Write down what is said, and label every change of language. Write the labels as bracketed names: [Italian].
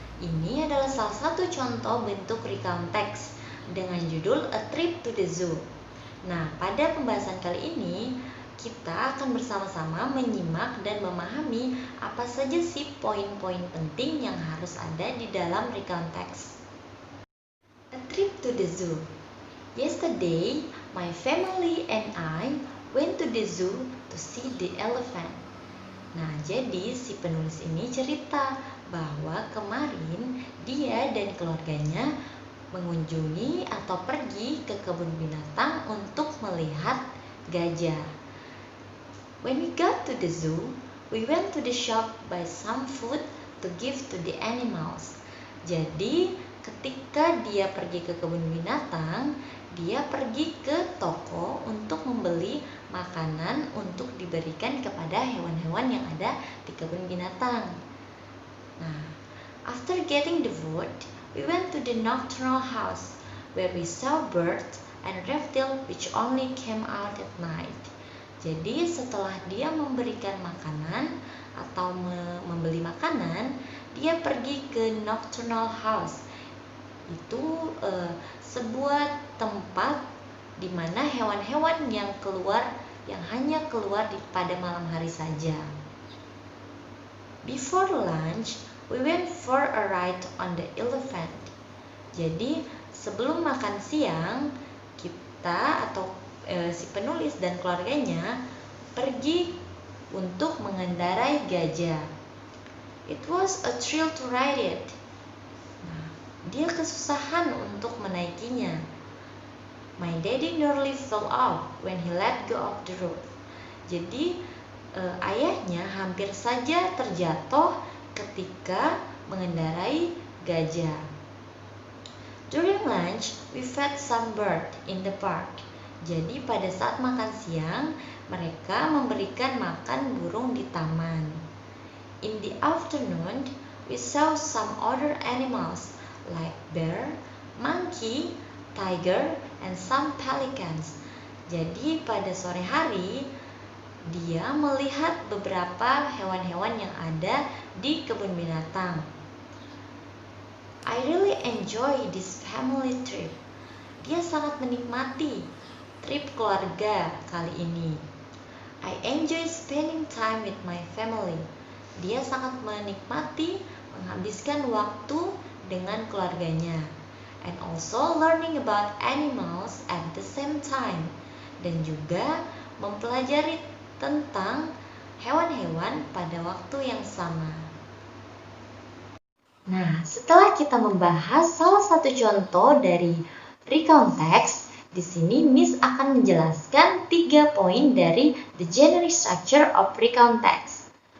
[Indonesian] Ini adalah salah satu contoh bentuk recount text dengan judul [English] A Trip to the Zoo. [Indonesian] Nah, pada pembahasan kali ini kita akan bersama-sama menyimak dan memahami apa saja sih poin-poin penting yang harus ada di dalam recount text. [English] A trip to the zoo. Yesterday, my family and I went to the zoo to see the elephant. [Indonesian] Nah, jadi si penulis ini cerita bahwa kemarin dia dan keluarganya mengunjungi atau pergi ke kebun binatang untuk melihat gajah. [English] When we got to the zoo, we went to the shop buy some food to give to the animals. [Indonesian] Jadi, ketika dia pergi ke kebun binatang, dia pergi ke toko untuk membeli makanan untuk diberikan kepada hewan-hewan yang ada di kebun binatang. Nah, [English] after getting the food, we went to the nocturnal house where we saw birds and reptiles which only came out at night. [Indonesian] Jadi setelah dia memberikan makanan atau membeli makanan, dia pergi ke nocturnal house. Itu sebuah tempat di mana hewan-hewan yang hanya keluar pada malam hari saja. [English] Before lunch, we went for a ride on the elephant. [Indonesian] Jadi sebelum makan siang, kita atau si penulis dan keluarganya pergi untuk mengendarai gajah. [English] It was a thrill to ride it. [Indonesian] Nah, dia kesusahan untuk menaikinya. [English] My daddy nearly fell off when he let go of the rope. [Indonesian] Jadi ayahnya hampir saja terjatuh ketika mengendarai gajah. [English] During lunch, we fed some bird in the park. [Indonesian] Jadi pada saat makan siang, mereka memberikan makan burung di taman. [English] In the afternoon, we saw some other animals like bear, monkey, tiger, and some pelicans. [Indonesian] Jadi pada sore hari dia melihat beberapa hewan-hewan yang ada di kebun binatang. [English] I really enjoy this family trip. [Indonesian] Dia sangat menikmati trip keluarga kali ini. [English] I enjoy spending time with my family. [Indonesian] Dia sangat menikmati menghabiskan waktu dengan keluarganya. [English] And also learning about animals at the same time. [Indonesian] Dan juga mempelajari tentang hewan-hewan pada waktu yang sama. Nah, setelah kita membahas salah satu contoh dari recount text, di sini Miss akan menjelaskan 3 poin dari [English] the generic structure of recount text.